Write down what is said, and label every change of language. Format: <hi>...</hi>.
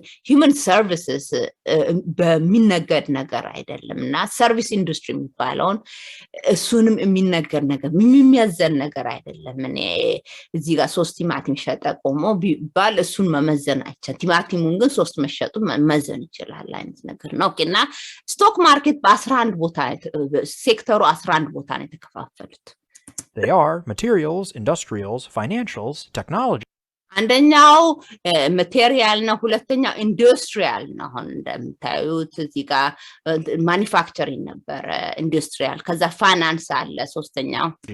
<am>ሂውመን ሰርቪስስ በሚነገድ ነገር አይደለምና ሰርቪስ ኢንዱስትሪ የሚባለውን እሱንም የሚነገድ ነገር የሚያዘን ነገር አይደለም እኔ እዚህ ጋር 3 ቲማቲም ሸጠ ቆሞ ቢባል እሱን መመዘን አይቻልም ቲማቲሙን ግን መሸጡ መመዘን ይችላል አይነት ነገር ነው ኦኬና ስቶክ ማርኬት በ11 ቦታ ሴክተሩ 11 ቦታ ነው የተከፋፈሉት</am> <en>They are materials, industrials, financials, technology.</en> <am>አንደኛው ማቴሪያል ነው ሁለተኛው ኢንዱስትሪያል ነው አሁን እንደምታዩት እዚህ ጋር ማኒፋክቸሪንግ ነበር ኢንዱስትሪያል ከዛ ፋይናንስ አለ ሶስተኛው</am>